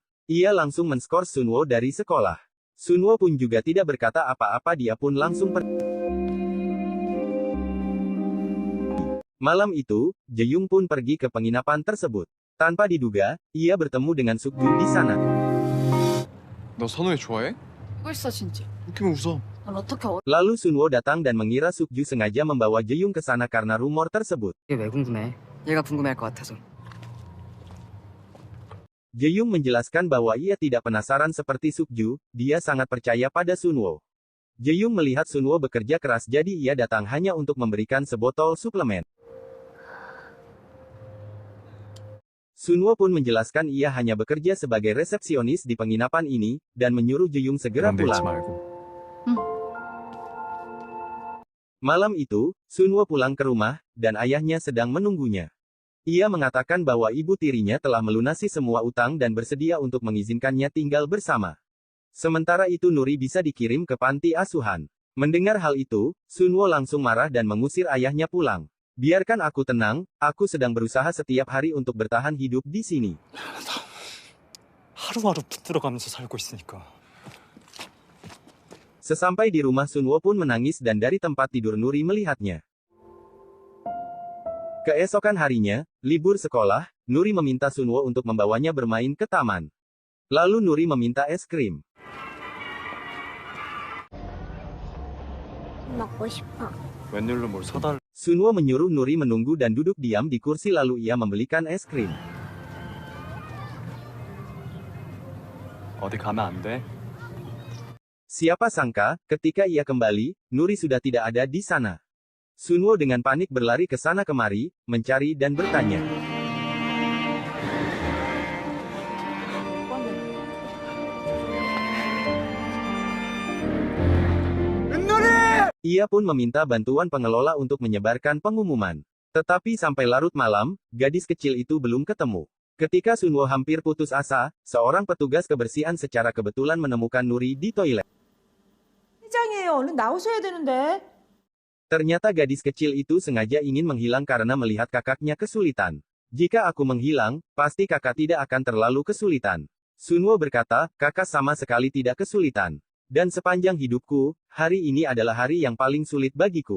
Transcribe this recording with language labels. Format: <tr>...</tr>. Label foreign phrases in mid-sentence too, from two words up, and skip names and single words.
<id>Ia langsung men-skor Sunwo dari sekolah. Sunwo pun juga tidak berkata apa-apa, dia pun langsung pergi. Malam itu, Jaeyung pun pergi ke penginapan tersebut. Tanpa diduga, ia bertemu dengan Sukju di sana.</id> <ko>너 선우이 좋아해? 알고 있어 진짜. 웃기면 웃어. 넌 어떻게</ko> <id>Lalu Sunwo datang dan mengira Sukju sengaja membawa Jaeyung ke sana karena rumor tersebut.</id> <ko>이게 왜 궁금해? 얘가 궁금해할 것 같아서.</ko> <id>Jaeyung menjelaskan bahwa ia tidak penasaran seperti Sukju, dia sangat percaya pada Sunwo. Jaeyung melihat Sunwo bekerja keras, jadi ia datang hanya untuk memberikan sebotol suplemen. Sunwo pun menjelaskan ia hanya bekerja sebagai resepsionis di penginapan ini, dan menyuruh Jaeyung segera</id> <ko>그런데 잊지</ko> <id>pulang.</id> <ko>말고.</ko> <id>Malam itu, Sunwo pulang ke rumah, dan ayahnya sedang menunggunya. Ia mengatakan bahwa ibu tirinya telah melunasi semua utang dan bersedia untuk mengizinkannya tinggal bersama. Sementara itu Nuri bisa dikirim ke panti asuhan. Mendengar hal itu, Sunwo langsung marah dan mengusir ayahnya pulang. Biarkan aku tenang, aku sedang berusaha setiap hari untuk bertahan hidup di sini.</id> <ko>하루하루 붙들어가면서 살고 있으니까.</ko> <id>Sesampai di rumah Sunwo pun menangis dan dari tempat tidur Nuri melihatnya. Keesokan harinya, libur sekolah, Nuri meminta Sunwo untuk membawanya bermain ke taman. Lalu Nuri meminta es krim.</id> <ko>먹고 싶어. 웬일로 뭘 사달?</ko> <id>Sunwo menyuruh Nuri menunggu dan duduk diam di kursi, lalu ia membelikan es krim.</id> <ko>어디 가면 안 돼?</ko> <id>Siapa sangka, ketika ia kembali, Nuri sudah tidak ada di sana. Sunwo dengan panik berlari ke sana kemari, mencari dan bertanya. Ia pun meminta bantuan pengelola untuk menyebarkan pengumuman. Tetapi sampai larut malam, gadis kecil itu belum ketemu. Ketika Sunwo hampir putus asa, seorang petugas kebersihan secara kebetulan menemukan Nuri di toilet.</id> <ko>회장이에요. 얼른 나오셔야 되는데.</ko> <id>Ternyata gadis kecil itu sengaja ingin menghilang karena melihat kakaknya kesulitan. Jika aku menghilang, pasti kakak tidak akan terlalu kesulitan. Sunwo berkata, kakak sama sekali tidak kesulitan. Dan sepanjang hidupku, hari ini adalah hari yang paling sulit bagiku.</id>